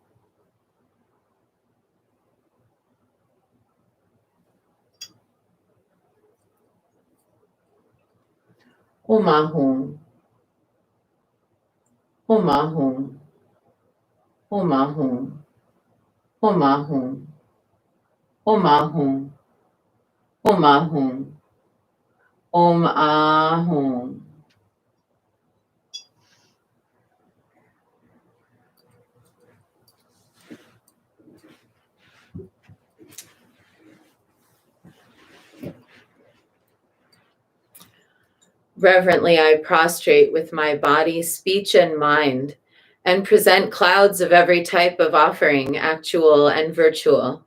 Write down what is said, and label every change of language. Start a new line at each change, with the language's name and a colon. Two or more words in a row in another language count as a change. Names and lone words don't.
Sanskrit: O Mahung. O Mahung. O Mahung. O Mahung. O Mahung. O Mahung. Om Ahum.
English: Reverently, I prostrate with my body, speech, and mind, and present clouds of every type of offering, actual and virtual.